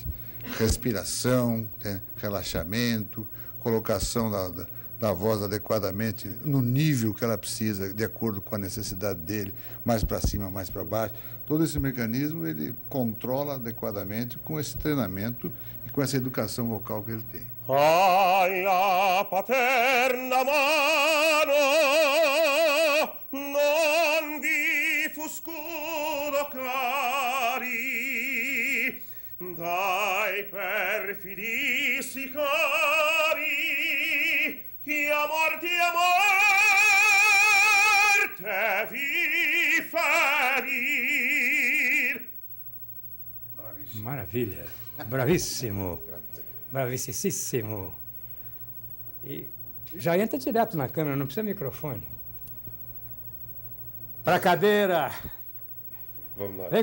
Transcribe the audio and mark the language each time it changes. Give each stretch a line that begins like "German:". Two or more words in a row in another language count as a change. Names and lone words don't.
Portuguese: Respiração, relaxamento, colocação da voz adequadamente no nível que ela precisa, de acordo com a necessidade dele, mais para cima, mais para baixo. Todo esse mecanismo ele controla adequadamente com esse treinamento e com essa educação vocal que ele tem.
Italian: Alla paterna mano non vi fu scudo cari dai perfidi sicari che a morte vi ferir.
Portuguese: Maravilha. Bravíssimo. Bravissíssimo. E já entra direto na câmera, não precisa microfone. Pra cadeira. Vamos lá.